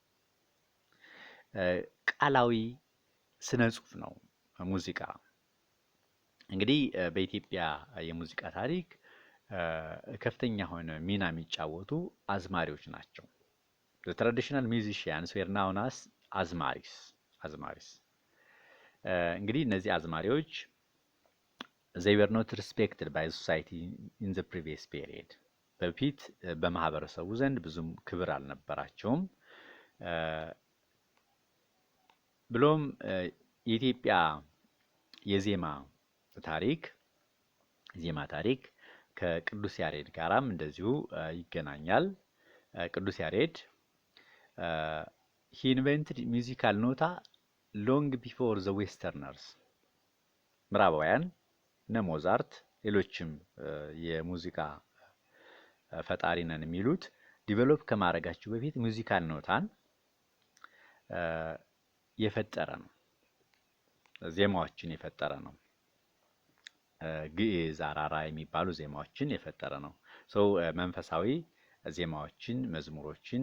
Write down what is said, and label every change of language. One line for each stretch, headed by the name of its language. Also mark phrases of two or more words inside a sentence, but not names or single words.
Amharic: ቃላዊ ስነ ጽሁፍ ነው። ሙዚቃ እንግዲህ በኢትዮጵያ የሙዚቃ ታሪክ ከፍተኛ የሆነ ሚና የሚጫወቱ አዝማሪዎች ናቸው።
English: Traditional musicians were known as azmaris።
Amharic: እንግዲህ እነዚህ አዝማሪዎች
English: they were not respected by society in the previous period
Amharic: በፊት በማህበረሰቡ ዘንድ ብዙም ክብር አልነበራቸውም። ብሎም የኢትዮጵያ የዜማ ታሪክ ከቅዱስ ያሬድ ጋራም እንደዚሁ ይገናኛል። ቅዱስ ያሬድ
English: he invented musical nota long before the westerners
Amharic: ምዕራባውያን እነ ሞዛርት ሌሎችም የሙዚቃ ፈጣሪ ነን የሚሉት ዲቨሎፕ ከማድረጋቸው በፊት
English: musical nota
Amharic: የፈጠረ ነው። ዜማዎችን የፈጠረ ነው። ግዕዝ፣ አራራ የሚባሉ ዜማዎችን የፈጠረ ነው። መንፈሳዊ ዜማዎችን፣ መዝሙሮችን